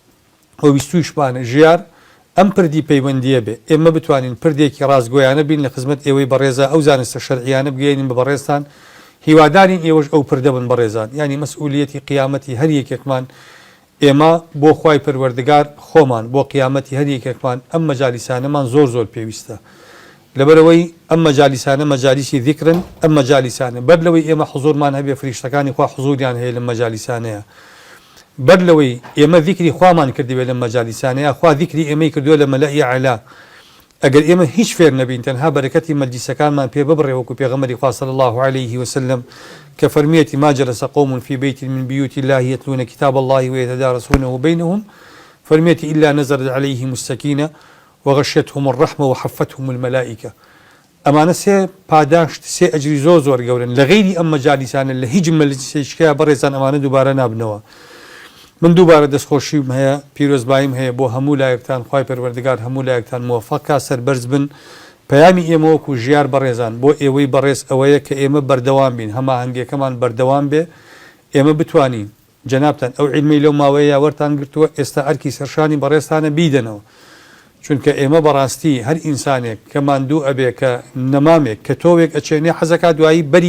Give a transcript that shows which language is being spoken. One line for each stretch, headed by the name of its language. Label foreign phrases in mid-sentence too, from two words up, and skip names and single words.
Central Kurdish: و ویستویشمانە ژیار ئەم پردی پەیوەندیە بێ ئێمە بتوانین پردێکی ڕازگۆیانە بین لە خزمەت ئێوەی بەڕێزە ئەو زانستە شەرعیانە بگەێنین بە بەڕێستان هیوادارین ئێوەش ئەو پردە بن بەڕێزان ینی مەسئولیەتی قیامەتی هەر یەکێکمان ئێمە بۆ خوای پەروەردگار خۆمان بۆ قیامەتی هەر یەکێکمان ئەم مەجالیسانەمان زۆر زۆر پێویستە لەبەرەوەی ئەم مەجالیسانە مەجالیسی ذیکرن ئەم مەجالیسانە بەر لەوەی ئێمە حوزورمان هەبێ فریشتەکانی خوا حوزوریان هەیە لەم مەجالیسانەیە بەر لەوەی ئێمە ذیکری خوامان کردوێ لەم مەجالیسانەیە خوا ذیکری ئێمەی کردووە لە مەلەئی عەلا ئەگەر ئێمە هیچ فێر نەبین تەنها بەرەکەتی مەجلیسەکانمان پێ ببڕێ وەکو پێغەمبەری خوا
Arabic: صلی الله عليه وسلم
Central Kurdish: کە فەرمیەتی
Arabic: ما جلس قوم في بيت من بيوت الله يتلون كتاب الله ويتدارسونه بينهم
Central Kurdish: فەرمیەتی
Arabic: إلا نزلت عليهم السكينة وغشيتهم الرحمة وحفتهم الملائكة
Central Kurdish: ئەمانە سێ پاداشت سێ ئەجری زۆر زۆر گەورن لە غەیری ئەم مەجالیسانە لە هیچ مەجلیسێکە بەڕێزان ئەمانە دووبارە نابنەوە من دووبارە دەستخۆشیم هەیە پیرۆزباییم هەیە بۆ هەموو لایەکتان خوای پەروەردگار هەموو لایەکتان موفەق سەربەرز بن پەیامی ئێمە وەکو ژیار بەڕێزان بۆ ئێوەی بەڕێز ئەوەیە کە ئێمە بەردەوام بین هەماهەنگیەکەمان بەردەوام بێ ئێمە بتوانین جەنابتان ئەو عیلمەی لەو ماوەیە وەرتان گرتووە ئێستا ئەرکی سەرشانی بەڕێستانە بیدەنەوە چونکە ئێمە بەڕاستی هەر ئینسانێک کە ماندوو ئەبێ کە نەمامێک کە تۆوێک ئەچێنێ حەزەکە دوایی بەری